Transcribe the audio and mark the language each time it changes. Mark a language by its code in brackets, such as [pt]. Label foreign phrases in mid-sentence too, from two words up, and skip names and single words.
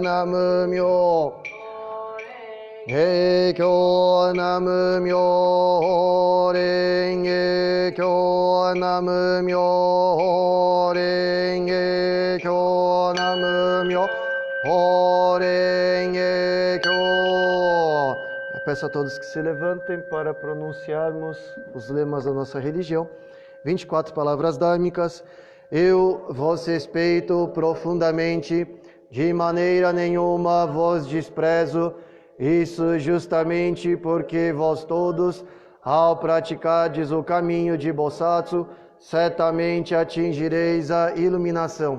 [ja] 南無妙法蓮華経. 南無妙法蓮華経. 南無妙法蓮華経. 南無妙法蓮華経. [pt] Peço a todos que se levantem para pronunciarmos os lemas da nossa religião. 24 palavras dharmicas. Eu vos respeito profundamente, de maneira nenhuma vos desprezo. Isso justamente porque vós todos, ao praticardes o caminho de Bosatsu, certamente atingireis a iluminação.